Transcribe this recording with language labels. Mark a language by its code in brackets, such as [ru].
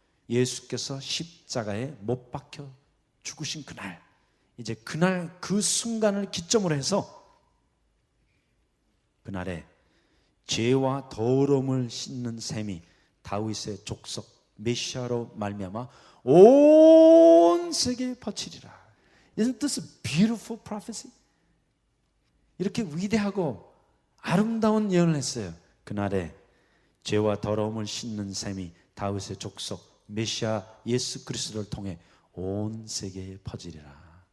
[ko] 예수께서 십자가에 못 박혀 죽으신 그날, 이제 그날 그 순간을 기점으로 해서 그날에 죄와 더러움을 씻는 셈이 다윗의 족속 메시아로 말미암아 온 세계에 퍼치리라. [en] Isn't this a beautiful prophecy? [ko] 이렇게 위대하고 아름다운 예언을 했어요. 그날에 죄와 더러움을 씻는 셈이 다윗의 족속 메시아 예수 그리스도를 통해 온 세계에 퍼지리라.